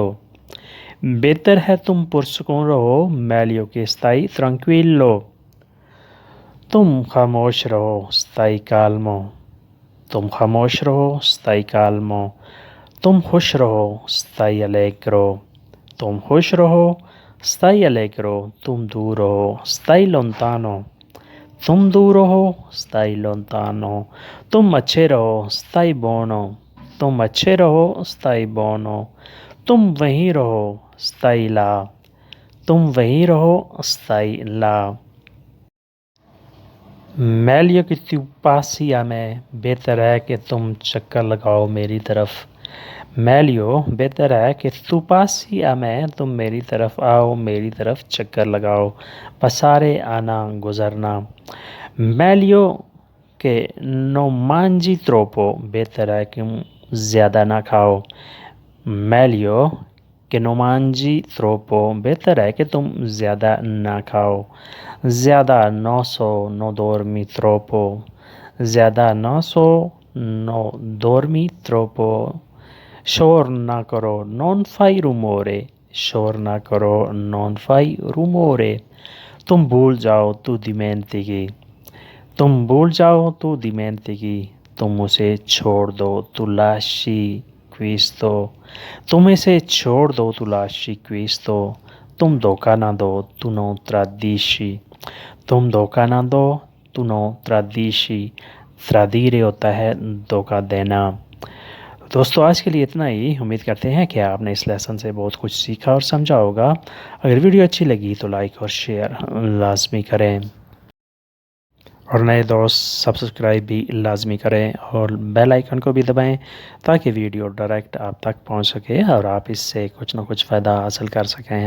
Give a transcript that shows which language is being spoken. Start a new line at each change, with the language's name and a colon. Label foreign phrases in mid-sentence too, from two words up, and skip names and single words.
Urdu: بہتر ہے تم پرسکون رہو،
Italian: meglio che stai tranquillo۔
Urdu: تم خاموش رہو،
Italian: stai calmo۔
Urdu: تم خاموش رہو،
Italian: stai calmo۔
Urdu: تم خوش رہو،
Italian: stai allegro۔
Urdu: تم خوش رہو،
Italian: stai allegro۔
Urdu: تم دور رہو،
Italian: stai lontano۔
Urdu: تم دور رہو،
Italian: stai lontano۔
Urdu: تم اچھے رہو،
Italian: stai buono۔
Urdu: تم اچھے رہو،
Italian: stai buono۔
Urdu: تم وہیں رہو،
Italian: stai là۔
Urdu: تم وہیں رہو،
Italian: stai là۔ meglio che tu passi a me۔
Urdu: بہتر ہے کہ تم چکر لگاؤ میری طرف۔
Italian: meglio
Urdu: بہتر ہے کہ
Italian: tu passi a me،
Urdu: تم میری طرف آؤ، میری طرف چکر لگاؤ۔ passare آنا، گزرنا۔
Italian: meglio che non mangi troppo۔
Urdu: بہتر ہے کہ زیادہ نہ کھاؤ۔
Italian: meglio che non mangi troppo۔
Urdu: بہتر ہے کہ تم زیادہ نہ کھاؤ۔
Italian: زیادہ no so no dormi troppo۔ زیادہ no so no dormi troppo۔
Urdu: شور نہ کرو،
Italian: non fai rumore۔
Urdu: شور نہ کرو،
Italian: non fai rumore۔
Urdu: تم بھول جاؤ،
Italian: tu dimentichi.
Urdu: تم بھول جاؤ،
Italian: tu dimentichi.
Urdu: تم اسے چھوڑ دو،
Italian: tu lasci questo.
Urdu: تم اسے چھوڑ دو،
Italian: tu lasci questo.
Urdu: تم دھوکہ نہ دو،
Italian: tu non tradisci.
Urdu: تم دھوکہ نہ دو،
Italian: tu non tradisci.
Urdu: tradire ہوتا ہے دھوکہ دینا۔ دوستو آج کے لیے اتنا ہی. امید کرتے ہیں کہ آپ نے اس لیسن سے بہت کچھ سیکھا اور سمجھا ہوگا. اگر ویڈیو اچھی لگی تو لائک اور شیئر لازمی کریں اور نئے دوست سبسکرائب بھی لازمی کریں اور بیل آئیکن کو بھی دبائیں تاکہ ویڈیو ڈائریکٹ آپ تک پہنچ سکے اور آپ اس سے کچھ نہ کچھ فائدہ حاصل کر سکیں.